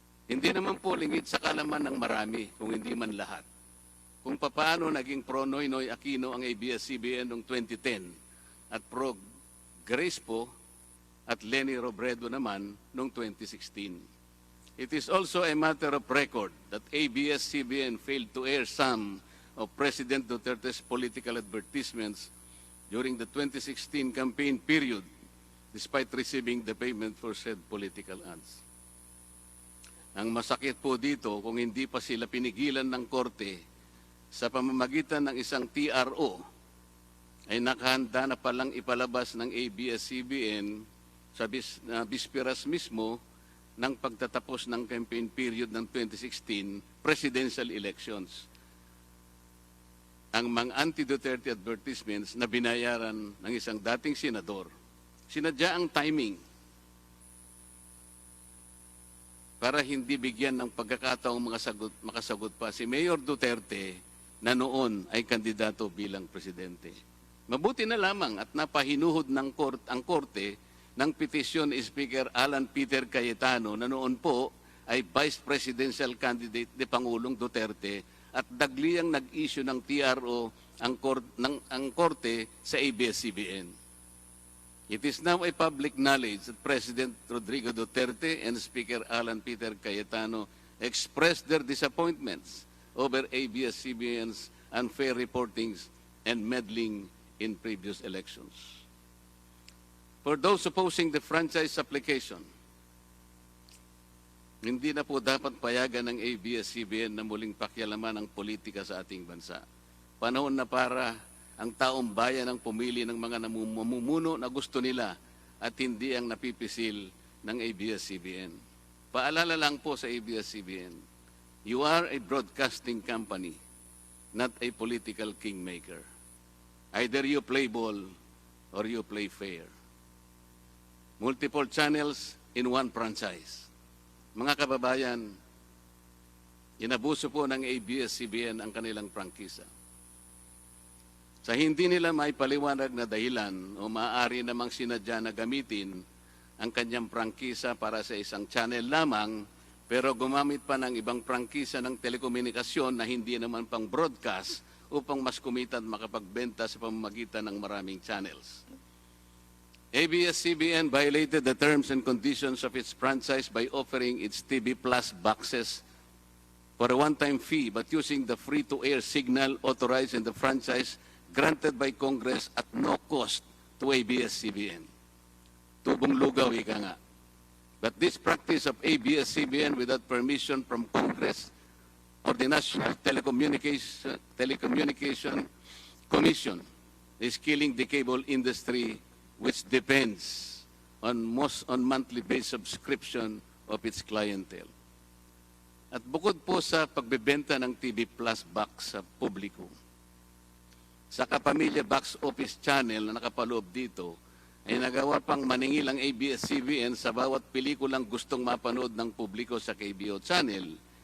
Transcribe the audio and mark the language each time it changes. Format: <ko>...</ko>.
<tl>Hindi naman po lingid sa kalaman ng marami, kung hindi man lahat, kung paano naging pro-Noynoy Aquino ang ABS-CBN noong 2010 at pro-Grace po at Leni Robredo naman noong 2016.</tl> <en>It is also a matter of record that ABS-CBN failed to air some of President Duterte's political advertisements during the 2016 campaign period, despite receiving the payment for said political ads.</en> <tl>Ang masakit po dito, kung hindi pa sila pinigilan ng korte sa pamamagitan ng isang TRO, ay nakahanda na palang ipalabas ng ABS-CBN sa bisperas mismo ng pagtatapos ng campaign period ng 2016 presidential elections. Ang mga anti-Duterte advertisements na binayaran ng isang dating senador. Sinadya ang timing para hindi bigyan ng pagkakataong makasagot pa si Mayor Duterte na noon ay kandidato bilang presidente. Mabuti na lamang at napahinuhod ng ang korte ng petisyon ni Speaker Alan Peter Cayetano na noon po ay Vice Presidential Candidate ni Pangulong Duterte at dagliang nag-issue ng TRO ang korte sa ABS-CBN.</tl> <en>It is now a public knowledge that President Rodrigo Duterte and Speaker Alan Peter Cayetano expressed their disappointments over ABS-CBN's unfair reportings and meddling in previous elections. For those opposing the franchise application,</en> <tl>hindi na po dapat payagan ng ABS-CBN na muling pakialaman ang politika sa ating bansa. Panahon na para ang taong bayan ang pumili ng mga namumuno na gusto nila at hindi ang napipisil ng ABS-CBN. Paalala lang po sa</tl> <en>ABS-CBN, you are a broadcasting company, not a political kingmaker. Either you play ball or you play fair. Multiple channels in one franchise.</en> <tl>Mga kababayan, inabuso po ng ABS-CBN ang kanilang prangkisa. Sa hindi nila maipaliwanag na dahilan o maaari namang sinadya na gamitin ang kanyang prangkisa para sa isang channel lamang, pero gumamit pa ng ibang prangkisa ng telekomunikasyon na hindi naman pang broadcast upang mas kumita at makapagbenta sa pamamagitan ng maraming channels.</tl> <en>ABS-CBN violated the terms and conditions of its franchise by offering its TV Plus boxes for a one-time fee but using the free-to-air signal authorized in the franchise granted by Congress at no cost to ABS-CBN.</en> <tl>Tubong lugaw, ika nga.</tl> <en>But this practice of ABS-CBN without permission from Congress or the National Telecommunication Commission is killing the cable industry, which depends on monthly-based subscription of its clientele.</en> <tl>At bukod po sa pagbebenta ng TV Plus box sa publiko, sa Kapamilya Box Office Channel na nakapaloob dito, ay nagawa pang maningil ang ABS-CBN sa bawat pelikulang gustong mapanood ng publiko sa KBO Channel.</tl>